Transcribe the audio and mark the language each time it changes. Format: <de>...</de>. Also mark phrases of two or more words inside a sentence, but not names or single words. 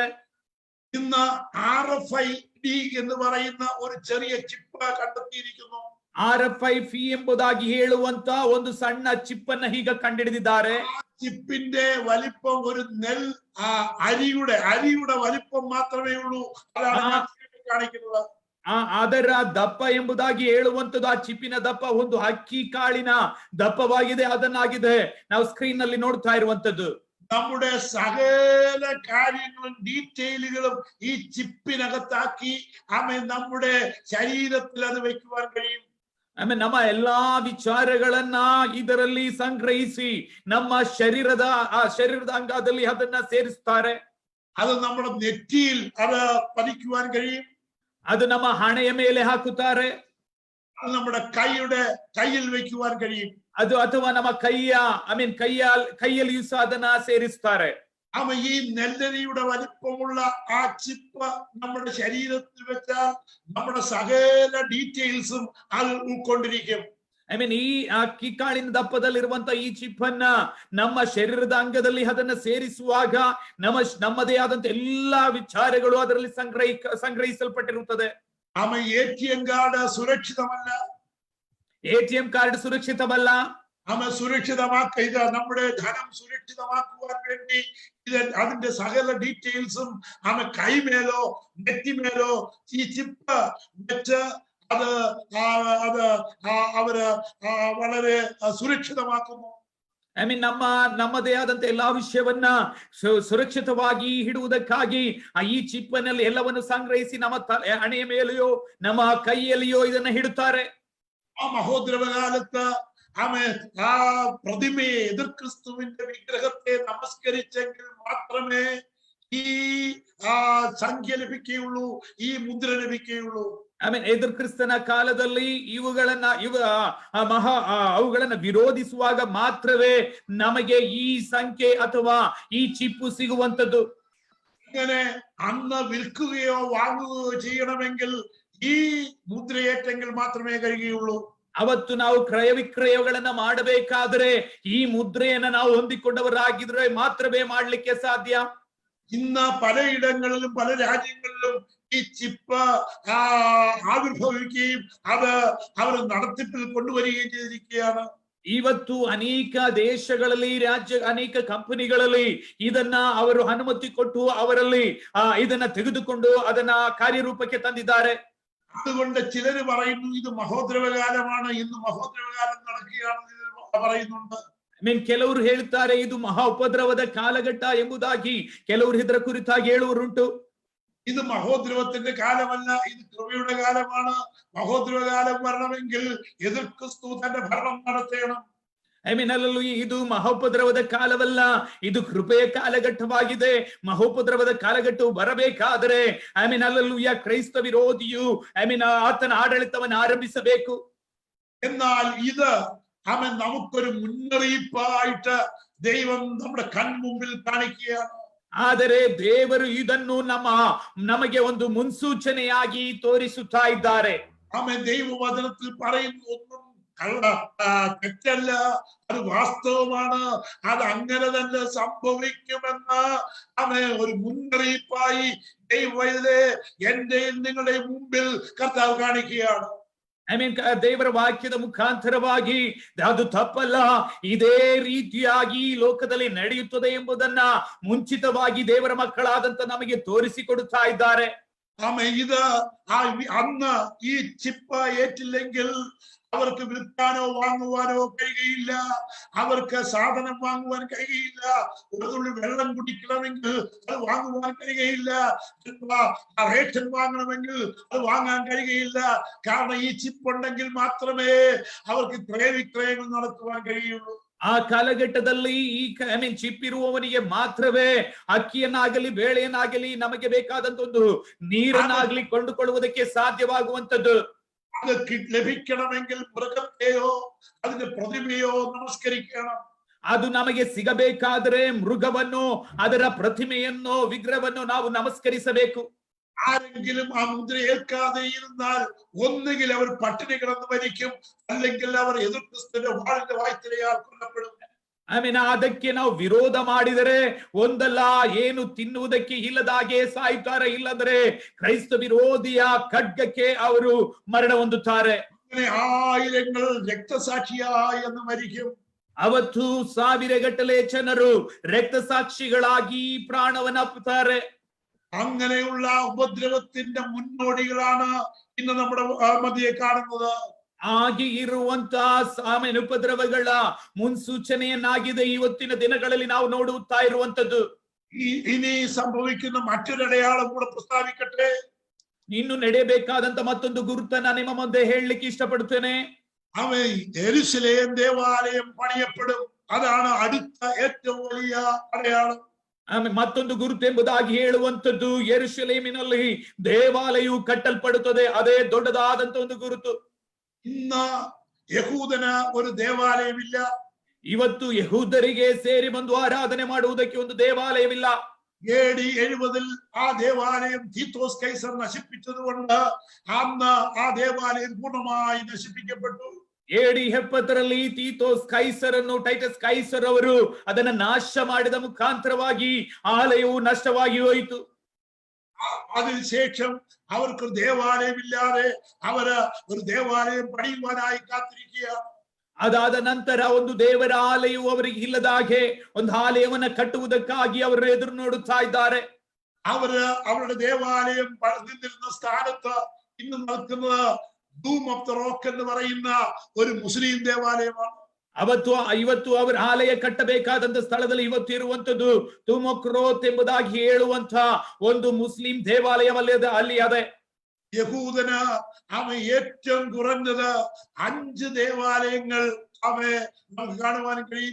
<ml>ഇന്ന് RFID എന്ന് പറയുന്ന ഒരു ചെറിയ ചിപ്പ് കണ്ടെത്തിയിരിക്കുന്നു.</ml> <kn>RFID ಎಂಬುದಾಗಿ ಹೇಳುವಂತ ಒಂದು ಸಣ್ಣ ಚಿಪ್ ಅನ್ನ ಈಗ ಕಂಡುಹಿಡಿದಿದ್ದಾರೆ.</kn> <ml>ചിപ്പിന്റെ വലിപ്പം ഒരു അരിയുടെ വലിപ്പം മാത്രമേ ഉള്ളൂ. അതാണ് കാണിക്കുന്നത്.</ml> <kn>ಅದರ ದಪ್ಪ ಎಂಬುದಾಗಿ ಹೇಳುವಂತದ್ದು ಆ ಚಿಪ್ಪಿನ ದಪ್ಪ ಒಂದು ಅಕ್ಕಿ ಕಾಳಿನ ದಪ್ಪವಾಗಿದೆ, ಅದನ್ನಾಗಿದೆ ನಾವು ಸ್ಕ್ರೀನ್ ನಲ್ಲಿ ನೋಡ್ತಾ ಇರುವಂತದ್ದು.</kn> <ml>നമ്മുടെ സകല കാര്യങ്ങളും ഡീറ്റെയിലുകളും ഈ ചിപ്പിനകത്താക്കി നമ്മുടെ ശരീരത്തിൽ അത് വെക്കുവാൻ കഴിയും.</ml> <kn>ನಮ್ಮ ಎಲ್ಲಾ ವಿಚಾರಗಳನ್ನ ಇದರಲ್ಲಿ ಸಂಗ್ರಹಿಸಿ ನಮ್ಮ ಶರೀರದ ಅಂಗದಲ್ಲಿ ಅದನ್ನ ಸೇರಿಸ್ತಾರೆ.</kn> <ml>അത് നമ്മുടെ നെറ്റിയിൽ അത് പതിക്കുവാൻ കഴിയും.</ml> <kn>ಅದು ನಮ್ಮ ಹಣೆಯ ಮೇಲೆ ಹಾಕುತ್ತಾರೆ.</kn> <ml>അത് നമ്മുടെ കയ്യിൽ വെക്കുവാൻ കഴിയും.</ml> <kn>ಅದು ಅಥವಾ ನಮ್ಮ ಕೈಯಲ್ಲಿ ಸಹ ಅದನ್ನ ಸೇರಿಸ್ತಾರೆ.</kn> <ml>ഈ നെല്ലരിയുടെ വലിപ്പമുള്ള ആ ചിപ്പ് നമ്മുടെ ശരീരത്തിൽ വെച്ചാൽ നമ്മുടെ സകല ഡീറ്റെയിൽസും അത് ഉൾക്കൊണ്ടിരിക്കും.</ml> <kn>ಈ ಅಕ್ಕಿ ಕಾಳಿನ ದಪ್ಪದಲ್ಲಿರುವಂತ ಈ ಚಿಪ್ ಅನ್ನ ನಮ್ಮ ಶರೀರದ ಅಂಗದಲ್ಲಿ ಅದನ್ನ ಸೇರಿಸುವಾಗ ನಮ್ಮದೇ ಆದಂತ ಎಲ್ಲಾ ವಿಚಾರಗಳು ಅದರಲ್ಲಿ ಸಂಗ್ರಹಿಸಲ್ಪಟ್ಟಿರುತ್ತದೆ.</kn> <en>ATM card</en> <ml>സുരക്ഷിതമല്ല.</ml> <en>ATM card</en> <ml>സുരക്ഷിതമല്ല. സുരക്ഷിതമാക്കുക നമ്മുടെ ധനം സുരക്ഷിതമാക്കുവാൻ വേണ്ടി അതിന്റെ സകല ഡീറ്റെയിൽസും കൈമേലോ നെറ്റിമേലോ ഈ ചിപ്പ് വെച്ച് അവര് വളരെ സുരക്ഷിതമാക്കുന്നു.</ml> <kn>ನಮ್ಮದೇ ಆದಂತ ಎಲ್ಲಾ ವಿಷಯವನ್ನ ಸುರಕ್ಷಿತವಾಗಿ ಇಡುವುದಕ್ಕಾಗಿ ಈ ಚಿಪ್ ನಲ್ಲಿ ಎಲ್ಲವನ್ನು ಸಂಗ್ರಹಿಸಿ ನಮ್ಮ ಹಣೆಯ ಮೇಲೆಯೋ ನಮ್ಮ ಕೈಯಲ್ಲಿಯೋ ಇದನ್ನ ಇಡುತ್ತಾರೆ.</kn> <ml>മഹോദ്രവകാലത്ത് പ്രതിമയെ എതിർക്രിസ്തുവിന്റെ വിഗ്രഹത്തെ നമസ്കരിച്ചെങ്കിൽ മാത്രമേ ഈ സംഖ്യ ലഭിക്കുകയുള്ളൂ, ഈ മുദ്ര ലഭിക്കുകയുള്ളൂ.</ml> <kn>ಎದುರು ಕ್ರಿಸ್ತನ ಕಾಲದಲ್ಲಿ ಅವುಗಳನ್ನ ವಿರೋಧಿಸುವಾಗ ಮಾತ್ರವೇ ನಮಗೆ ಈ ಸಂಖ್ಯೆ ಅಥವಾ ಈ ಚಿಪ್ಪು ಸಿಗುವಂತದ್ದು.</kn> <ml>ഇങ്ങനെ അന്ന് വിൽക്കുകയോ വാങ്ങുകയോ ചെയ്യണമെങ്കിൽ ഈ മുദ്രയേറ്റെങ്കിൽ മാത്രമേ കഴിയുകയുള്ളൂ.</ml> <kn>ಅವತ್ತು ನಾವು ಕ್ರಯ ವಿಕ್ರಯಗಳನ್ನ ಮಾಡಬೇಕಾದ್ರೆ ಈ ಮುದ್ರೆಯನ್ನ ನಾವು ಹೊಂದಿಕೊಂಡವರಾಗಿದ್ರೆ ಮಾತ್ರವೇ ಮಾಡ್ಲಿಕ್ಕೆ ಸಾಧ್ಯ.</kn> <ml>ഇന്ന് പലയിടങ്ങളിലും പല രാജ്യങ്ങളിലും ഈ ചിപ്പ് ആവിർഭവിക്കുകയും അത് അവർ നടത്തിപ്പിൽ കൊണ്ടുവരികയും ചെയ്തിരിക്കുകയാണ്.</ml> <kn>ಇವತ್ತು ಅನೇಕ ದೇಶಗಳಲ್ಲಿ ಅನೇಕ ಕಂಪನಿಗಳಲ್ಲಿ ಇದನ್ನ ಅವರು ಅನುಮತಿ ಕೊಟ್ಟು ಅವರಲ್ಲಿ ಇದನ್ನ ತೆಗೆದುಕೊಂಡು ಅದನ್ನ ಕಾರ್ಯರೂಪಕ್ಕೆ ತಂದಿದ್ದಾರೆ.</kn> <ml>അതുകൊണ്ട് ചിലര് പറയുന്നു ഇത് മഹോദ്രവകാലമാണ്, ഇന്ന് മഹോദ്രവകാലം നടക്കുകയാണെന്ന് പറയുന്നുണ്ട്.</ml> <kn>ಕೆಲವರು ಹೇಳ್ತಾರೆ ಇದು ಮಹಾ ಉಪದ್ರವದ ಕಾಲಘಟ್ಟ ಎಂಬುದಾಗಿ ಕೆಲವರು ಇದರ ಕುರಿತಾಗಿ ಹೇಳುವರುಂಟು.</kn> <ml>ഇത് മഹോദ്രവത്തിന്റെ കാലമല്ല, ഇത് കൃപയുടെ കാലമാണ്. മഹോദ്രവകാലം വരണമെങ്കിൽ എതിർ ക്രിസ്തു തന്റെ ഭരണം നടത്തണം.</ml> <kn>ಇದು ಮಹೋಪದ್ರವದ ಕಾಲವಲ್ಲ, ಇದು ಕೃಪೆಯ ಕಾಲಘಟ್ಟವಾಗಿದೆ. ಮಹೋಪದ್ರವದ ಕಾಲಘಟ್ಟವು ಬರಬೇಕಾದರೆ ಕ್ರೈಸ್ತ ವಿರೋಧಿಯು ಆತನ ಆಡಳಿತವನ್ನು ಆರಂಭಿಸಬೇಕು.</kn> <ml>എന്നാൽ ഇത് നമുക്കൊരു മുന്നറിയിപ്പായിട്ട് ദൈവം നമ്മുടെ കൺമുമ്പിൽ കാണിക്കുകയാണ്.</ml> <kn>ಆದರೆ ದೇವರು ಇದನ್ನು ನಮಗೆ ಒಂದು ಮುನ್ಸೂಚನೆಯಾಗಿ ತೋರಿಸುತ್ತಾ ಇದ್ದಾರೆ.</kn> <ml>ദൈവവചനത്തിൽ പറയുന്ന ഒന്നും തെറ്റല്ല, അത് വാസ്തവമാണ്. അത് അങ്ങനെ തന്നെ സംഭവിക്കുമെന്ന് ഒരു മുന്നറിയിപ്പായി ദൈവത്തിലെ എന്റെയും നിങ്ങളുടെ മുമ്പിൽ കർത്താവ് കാണിക്കുകയാണ്.</ml> <kn>ದೇವರ ವಾಕ್ಯದ ಮುಖಾಂತರವಾಗಿ ಅದು ತಪ್ಪಲ್ಲ, ಇದೇ ರೀತಿಯಾಗಿ ಲೋಕದಲ್ಲಿ ನಡೆಯುತ್ತದೆ ಎಂಬುದನ್ನ ಮುಂಚಿತವಾಗಿ ದೇವರ ಮಕ್ಕಳಾದಂತ ನಮಗೆ ತೋರಿಸಿಕೊಡುತ್ತಾ ಇದ್ದಾರೆ.</kn> <ml>ഇത് അന്ന് ഈ ചിപ്പ് ഏറ്റില്ലെങ്കിൽ അവർക്ക് വിൽക്കാനോ വാങ്ങുവാനോ കഴിയുകയില്ല, അവർക്ക് സാധനം വാങ്ങുവാൻ കഴിയുകയില്ല, ഒരു തുള്ളി വെള്ളം കുടിക്കണമെങ്കിൽ അത് വാങ്ങുവാൻ കഴിയുകയില്ല, റേഷൻ വാങ്ങണമെങ്കിൽ അത് വാങ്ങാൻ കഴിയുകയില്ല. കാരണം ഈ ചിപ്പ് ഉണ്ടെങ്കിൽ മാത്രമേ അവർക്ക് ക്രയവിക്രയങ്ങൾ നടത്തുവാൻ കഴിയുള്ളൂ.</ml> <kn>ಆ ಕಾಲಘಟ್ಟದಲ್ಲಿ ಚಿಪ್ ಇರುವವನಿಗೆ ಮಾತ್ರವೇ ಅಕ್ಕಿಯನ್ನಾಗಲಿ ಬೇಳೆಯನ್ನಾಗಲಿ ನಮಗೆ ಬೇಕಾದಂತ ಒಂದು ನೀರನ್ನಾಗಲಿ ಕೊಂಡುಕೊಳ್ಳುವುದಕ್ಕೆ ಸಾಧ್ಯವಾಗುವಂತದ್ದು.</kn> <ml>അത് ലഭിക്കണമെങ്കിൽ മൃഗത്തെയോ അതിന്റെ പ്രതിമയോ നമസ്കരിക്കണം.</ml> <kn>ಅದು ನಮಗೆ ಸಿಗಬೇಕಾದರೆ ಮೃಗವನ್ನು ಅದರ ಪ್ರತಿಮೆಯನ್ನು ವಿಗ್ರಹವನ್ನು ನಾವು ನಮಸ್ಕರಿಸಬೇಕು.</kn> <ml>ആരെങ്കിലും ആ മുദ്ര ഏൽക്കാതെ ഇരുന്നാൽ ഒന്നുകിൽ അവർ പട്ടിണി കിടന്ന് മരിക്കും, അല്ലെങ്കിൽ അവർ എതിർ ക്രിസ്തുവിന്റെ വാളിന്റെ വായ്ത്തലയാൽ കൊല്ലപ്പെടും.</ml> <kn>ಅದಕ್ಕೆ ನಾವು ವಿರೋಧ ಮಾಡಿದರೆ ಒಂದಲ್ಲ ಏನು ತಿನ್ನುವುದಕ್ಕೆ ಇಲ್ಲದಾಗೆ ಸಾಯ್ತಾರೆ, ಇಲ್ಲಂದ್ರೆ ಕ್ರೈಸ್ತ ವಿರೋಧಿಯ ಖಡ್ಗಕ್ಕೆ ಅವರು ಮರಣ ಹೊಂದುತ್ತಾರೆ.</kn> <ml>അങ്ങനെ ആയിരങ്ങൾ രക്തസാക്ഷിയായി എന്ന് മരിക്കും.</ml> <kn>ಅವತ್ತು ಸಾವಿರಗಟ್ಟಲೆ ಜನರು രക്തസാക്ഷികളാಗಿ പ്രാണവനപ്പുತ್ತಾರೆ.</kn> <ml>അങ്ങനെയുള്ള ഉപദ്രവത്തിന്റെ മുന്നോടികളാണ് ഇന്ന് നമ്മുടെ മധ്യേ കാണുന്നത്.</ml> <kn>ಆಗಿ ಇರುವಂತಹ ಉಪದ್ರವಗಳ ಮುನ್ಸೂಚನೆಯನ್ನಾಗಿದೆ ಇವತ್ತಿನ ದಿನಗಳಲ್ಲಿ ನಾವು ನೋಡುತ್ತಾ ಇರುವಂತದ್ದು.</kn> <ml>ഇനി സംഭവിക്കുന്ന മറ്റൊരടയാളം കൂടെ പ്രസ്താവിക്കട്ടെ.</ml> <kn>ಇನ್ನು ನಡೆಯಬೇಕಾದಂತ ಮತ್ತೊಂದು ಗುರುತನ್ನ ನಿಮ್ಮ ಮುಂದೆ ಹೇಳಲಿಕ್ಕೆ ಇಷ್ಟಪಡುತ್ತೇನೆ.</kn> <ml>അവൻ യെരൂശലേം ദേവാലയം പണിയപ്പെടും. അതാണ് അടുത്ത ഏറ്റവും വലിയ അടയാളം.</ml> <kn>ಮತ್ತೊಂದು ಗುರುತು ಎಂಬುದಾಗಿ ಹೇಳುವಂತದ್ದು ಯೆರೂಸಲೇಮಿನಲ್ಲಿ ದೇವಾಲಯವು ಕಟ್ಟಲ್ಪಡುತ್ತದೆ. ಅದೇ ದೊಡ್ಡದಾದಂತ ಒಂದು ಗುರುತು.</kn> <ml>ഇന്ന് യഹൂദന് ഒരു ദേവാലയമില്ല.</ml> <kn>ಇವತ್ತು ಯಹೂದರಿಗೆ ಸೇರಿ ಬಂದು ಆರಾಧನೆ ಮಾಡುವುದಕ್ಕೆ ಒಂದು ದೇವಾಲಯವಿಲ್ಲ.</kn> <ml>AD 70 ആ ദേവാലയം തീത്തോസ് കൈസർ നശിപ്പിച്ചതുകൊണ്ട് അന്ന് ആ ദേവാലയം പൂർണ്ണമായി നശിപ്പിക്കപ്പെട്ടു.</ml> <kn>AD 70 തീത്തോസ് കൈസರನ್ನು ಟೈಟಸ್ ಕೈಸರ್ ಅವರು ಅದನ್ನ ನಾಶ ಮಾಡಿದ ಮುಖಾಂತರವಾಗಿ ಆಲಯವು ನಷ್ಟವಾಗಿ ಹೋಯಿತು.</kn> <ml>അതിനുശേഷം അവർക്ക് ദേവാലയമില്ലാതെ അവര് ഒരു ദേവാലയം പണിയുവാനായി കാത്തിരിക്കുക.</ml> <kn>ಅದಾದ ನಂತರ ಒಂದು ದೇವರ ಆಲಯವು ಅವರಿಗೆ ಇಲ್ಲದ ಹಾಗೆ ಒಂದು ಆಲಯವನ್ನ ಕಟ್ಟುವುದಕ್ಕಾಗಿ ಅವರು ಎದುರು ನೋಡುತ್ತಾ ಇದ್ದಾರೆ.</kn> <ml>അവര് അവരുടെ ദേവാലയം നിന്നിരുന്ന സ്ഥാനത്ത് ഇന്ന് നിൽക്കുന്നത് ഡൂം ഓഫ് ദ റോക്ക് എന്ന് പറയുന്ന ഒരു മുസ്ലിം ദേവാലയമാണ്.</ml> <kn>ಇವತ್ತು ಅವರ ಆಲಯ ಕಟ್ಟಬೇಕಾದಂತ ಸ್ಥಳದಲ್ಲಿ ಇವತ್ತು ಇರುವಂತದ್ದು ತುಮಕ್ರೋತ್ ಎಂಬುದಾಗಿ ಹೇಳುವಂತ ಒಂದು ಮುಸ್ಲಿಂ ದೇವಾಲಯವಲ್ಲದೆ ಅಲ್ಲಿ ಅದೇ.</kn> <ml>യഹൂദന് അവൻ ഏറ്റവും കുറഞ്ഞത് 5 ദേവാലയങ്ങൾ നമുക്ക് കാണുവാൻ കഴിയും.</ml>